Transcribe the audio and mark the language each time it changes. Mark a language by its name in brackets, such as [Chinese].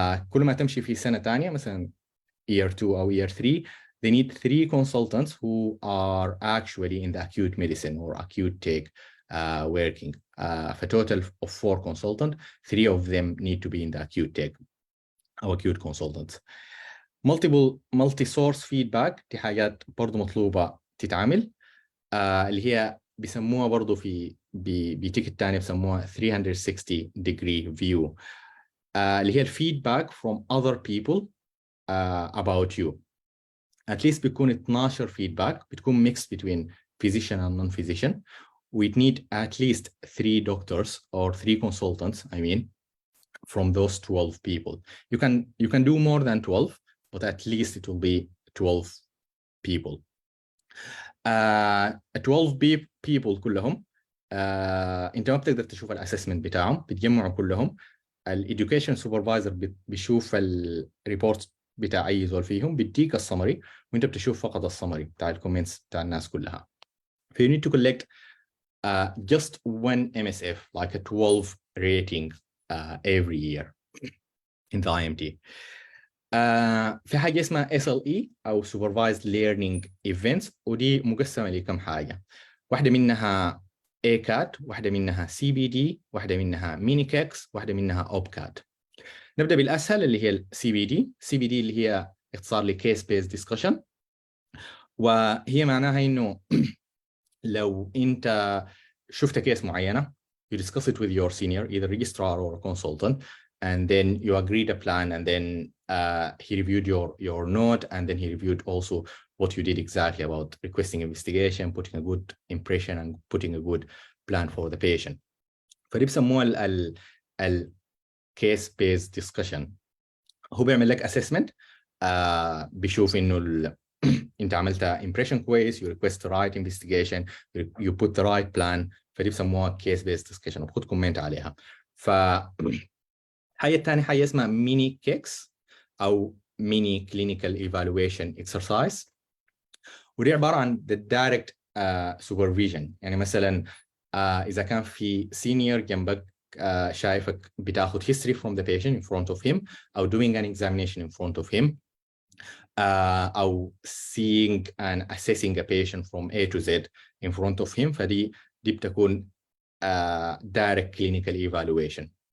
[Arabic] كل ما تمشي في سنة تانية مثلا [English] year 2 أو year 3, they need 3 consultants who are actually in the acute medicine or acute take working. For a total of 4 consultants, 3 of them need to be in the acute take أو acute consultants. [Arabic] multi-source feedback دي حاجات برضو مطلوبة تتعمل اللي هي بيسموها برضو في بتيكت تاني بيسموها 360 degree view اللي هي [English] feedback from other people about you. At least [Arabic] بيكون 12 feedback بتكون [English] mixed between physician and non-physician. We need at least 3 doctors or 3 consultants, I mean, from those 12 people. You can do more than 12, but at least it will be 12 people. [Arabic] 12 people كلهم انت ما بتقدر تشوف الاسسمنت بتاعهم، بتجمعوا كلهم. الاديوكيشن سوبرفايزر بيشوف الريبورت بتاع اي زول فيهم، بيديك السمري وانت بتشوف فقط السمري بتاع الكومنتس بتاع الناس كلها. [English] You need to collect just one MSF, like a 12 rating every year in the IMT. [Arabic] في حاجة اسمها SLE أو Supervised Learning Events، ودي مقسمة لكم حاجة. واحدة منها ACAT، واحدة منها CBD، واحدة منها MiniCACS، واحدة منها OPCAT. نبدأ بالأسهل اللي هي CBD. CBD اللي هي اختصار ل Case Based Discussion، وهي معناها إنه لو أنت شفت كيس معينة [English] you discuss it with your senior, either registrar or a consultant, and then you agreed a plan, and then he reviewed your note, and then he reviewed also what you did exactly about requesting investigation, putting a good impression, and putting a good plan for the patient. [Arabic] فدي بسموها ال case based discussion. هو بيعمل لك assessment بيشوف إنه أنت عملت impression كويس, [English] you request the right investigation, you put the right plan. [Arabic] فدي بسموها case based discussion وبخد كومنت عليها. حاجة تانية حاجة اسمها mini CACS أو mini clinical evaluation exercise، ودي عبارة عن [English] the direct supervision. [Arabic] يعني مثلا إذا كان في senior جنبك شايفك بتاخد [English] history from the patient in front of him [Arabic] أو [English] doing an examination in front of him [Arabic] أو [English] seeing and assessing a patient from A to Z in front of him، [Arabic] فدي بتكون direct clinical evaluation.